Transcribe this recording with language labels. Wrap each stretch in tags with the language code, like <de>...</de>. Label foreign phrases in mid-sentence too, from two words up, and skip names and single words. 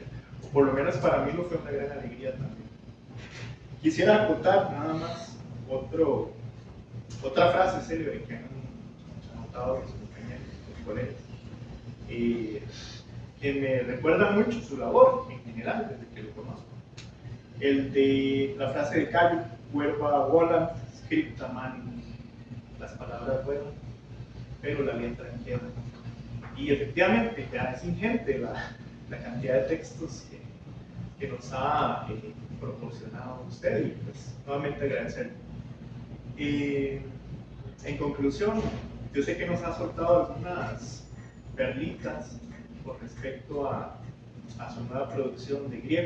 <es>O por lo menos para mí lo fue una gran alegría también. Quisiera acotar nada más otra frase célebre que han anotado mis compañeros, mis colegas, que me recuerda mucho su labor en general desde que lo conozco. El de la frase de Cayo,</es> <la>verba volant, scripta manum,</la> <es>las palabras vuelan, pero la letra queda. Y efectivamente ya es ingente la cantidad de textos que nos ha proporcionado usted, y pues nuevamente agradecerle. En conclusión, yo sé que nos ha soltado algunas perlitas con respecto a su nueva producción de griego.</es>